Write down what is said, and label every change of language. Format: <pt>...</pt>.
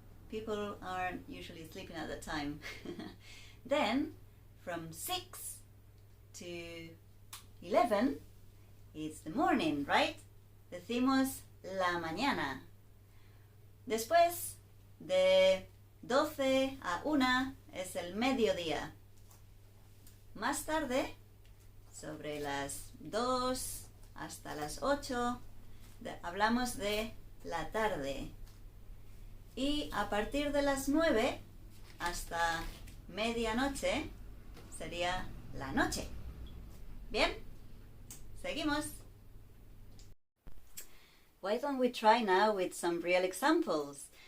<en>People aren't usually sleeping at that time. Then, from 6 to 11, it's the morning, right?</en> <es>Decimos la mañana. Después, de 12 a 1 es el mediodía. Más tarde, sobre las 2 hasta las 8, hablamos de la tarde. Y a partir de las 9 hasta medianoche sería la noche. ¿Bien? Seguimos.</es> <en>Why don't we try now with some real examples?</en>